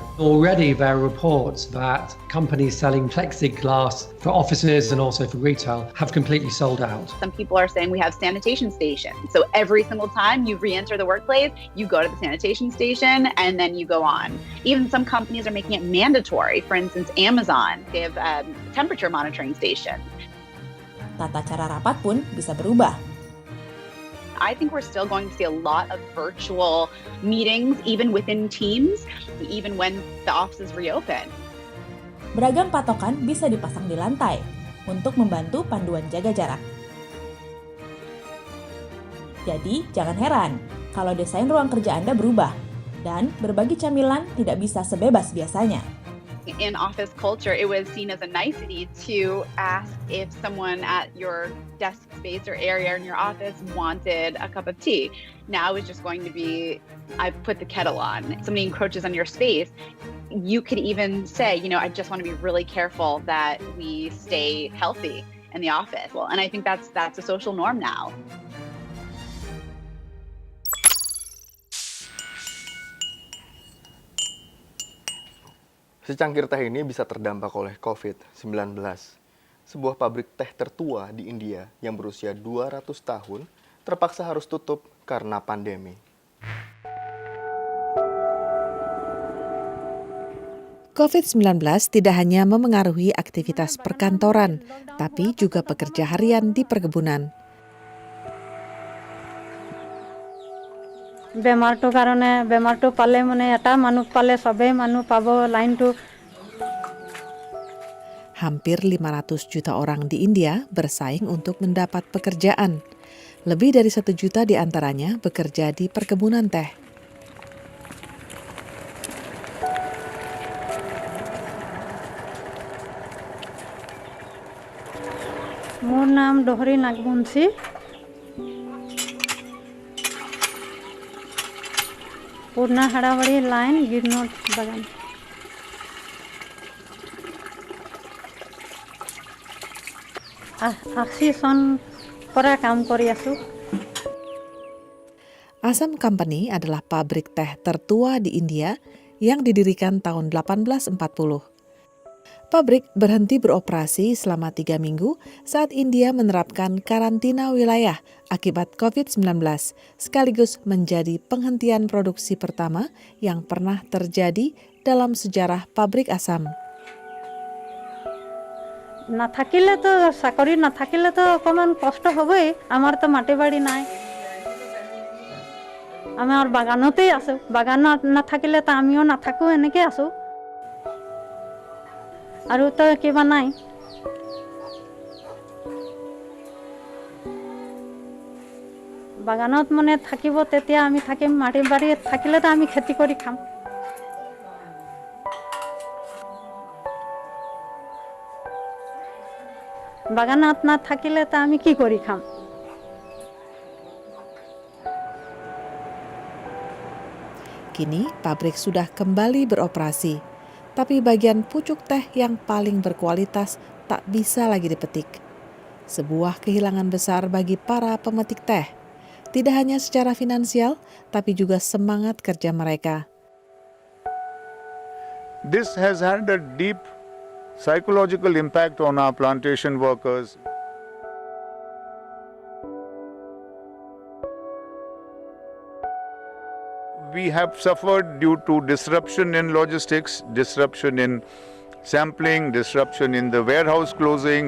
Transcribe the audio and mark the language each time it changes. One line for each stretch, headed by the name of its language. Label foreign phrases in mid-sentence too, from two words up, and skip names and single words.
English: Already there are reports that companies selling plexiglass for offices and also for retail have completely sold out. Some people are saying we have sanitation stations. So every single time you re-enter the workplace, you go to the sanitation station and then you go on. Even some companies are making it mandatory. For instance, Amazon, they have temperature monitoring stations.
Indonesian: Tata cara rapat pun bisa berubah.
English: I think we're still going to see a lot of virtual meetings, even within teams, even when the offices reopen.
Indonesian: Beragam patokan bisa dipasang di lantai untuk membantu panduan jaga jarak. Jadi, jangan heran kalau desain ruang kerja Anda berubah dan berbagi camilan tidak bisa sebebas biasanya.
English: In office culture, it was seen as a nicety to ask if someone at your desk space or area in your office wanted a cup of tea. Now it's just going to be, I put the kettle on. Somebody encroaches on your space. You could even say, I just want to be really careful that we stay healthy in the office. Well, and I think that's a social norm now.
Indonesian: Secangkir teh ini bisa terdampak oleh COVID-19. Sebuah pabrik teh tertua di India yang berusia 200 tahun terpaksa harus tutup karena pandemi. COVID-19 tidak hanya memengaruhi aktivitas perkantoran, tapi juga pekerja harian di perkebunan.
Assamese: বেমাৰটোৰ কাৰণে বেমাৰটো পালে মানে এটা মানুহ পালে সবে মানুহ পাব লাইনটো.
Indonesian: Hampir 500 juta orang di India bersaing untuk mendapat pekerjaan. Lebih dari 1 juta di antaranya bekerja di perkebunan teh.
Assamese: মোৰ নাম ডহৰী নাগবংশী. পুরনা হাড়াবাড়ি লাইন গিরনট বাগান. আশী চন পৰা কাম কৰি আছো.
Indonesian: Asam Company adalah pabrik teh tertua di India yang didirikan tahun 1840. Pabrik berhenti beroperasi selama 3 minggu saat India menerapkan karantina wilayah akibat COVID-19, sekaligus menjadi penghentian produksi pertama yang pernah terjadi dalam sejarah pabrik asam.
Assamese: নাথাকিলে তো চাকৰি নাথাকিলে তো অকমান কষ্ট হ'বই. আমাৰ তো মাটি বাৰী নাই. আমার বাগানতেই আছো, বাগানত নাথাকিলে তো আমিও নাথাকো, এনেকে আছো আৰু তো কিবা নাই। বাগানত মানে থাকিব তেতিয়া আমি থাকিম, মাটি বাৰী থাকিলে তো আমি খেতি কৰি খাম। বাগানত নাথাকিলে তো আমি কি কৰি খাম?
Indonesian: Kini pabrik sudah kembali beroperasi, tapi bagian pucuk teh yang paling berkualitas tak bisa lagi dipetik. Sebuah kehilangan besar bagi para pemetik teh, tidak hanya secara finansial, tapi juga semangat kerja mereka.
English: This has had a deep psychological impact on our plantation workers. We have suffered due to disruption in logistics, disruption in sampling, disruption in the warehouse closing.